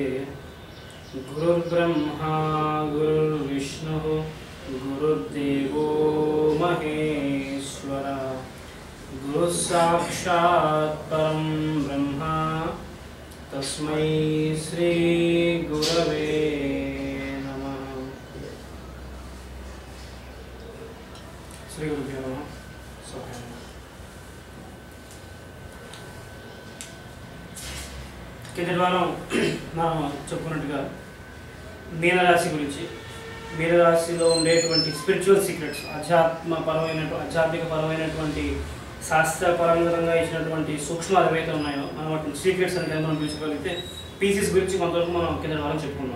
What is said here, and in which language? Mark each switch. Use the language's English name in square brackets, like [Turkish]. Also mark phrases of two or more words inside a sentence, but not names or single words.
[Sanskrit] गुरुर्ब्रह्मा गुरुर्विष्णुः गुरुर्देवो महेश्वरः गुरुः साक्षात् परं ब्रह्म तस्मै श्री गुरवे नमः। श्री गुरुभ्यो नमः। [Telugu] కిందటి వారం మనం చెప్పుకున్నట్టుగా మీనరాశి గురించి, మీనరాశిలో ఉండేటువంటి [English] spiritual secrets, [Telugu] ఆధ్యాత్మికపరమైనటువంటి శాస్త్రపరంగా ఇచ్చినటువంటి సూక్ష్మాలు ఏవైతే ఉన్నాయో మనం వాటిని సీక్రెట్స్ అనేది మనం చూసుకోగలిగితే పీసీస్ గురించి కొంతవరకు మనం కింద వారం చెప్పుకున్నాం.